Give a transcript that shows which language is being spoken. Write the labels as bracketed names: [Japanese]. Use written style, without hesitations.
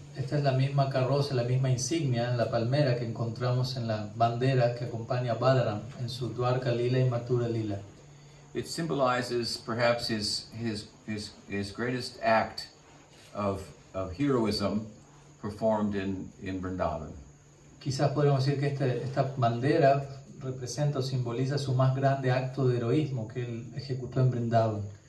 [Spanish] Esta es la misma carroza, la misma insignia, la palmera que encontramos en la bandera que acompaña a Balaram en su Dwarka Lila y Mathura Lila. [English] It symbolizes perhaps his greatest act of heroism performed in Vrindavan. [Spanish] Quizás podríamos decir que esta bandera representa o simboliza su más grande acto de heroísmo que él ejecutó en Vrindavan.